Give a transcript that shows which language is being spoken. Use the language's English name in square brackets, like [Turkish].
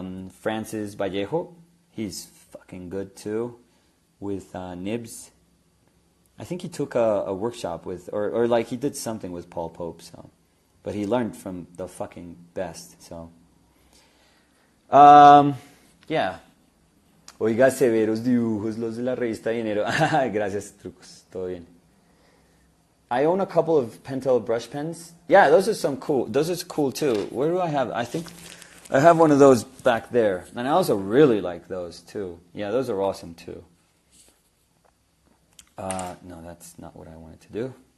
[English] Francis Vallejo, he's fucking good too with nibs. I think he took a workshop with, or like he did something with Paul Pope, so. But he learned from the fucking best, so. Yeah. [Spanish] Oiga, severos dibujos los de la revista Dinero. Gracias, trucos. Todo bien. [English] I own a couple of Pentel brush pens. Yeah, those are cool too. Where do I have? I think I have one of those back there. And I also really like those too. Yeah, those are awesome too. No, that's not what I wanted to do.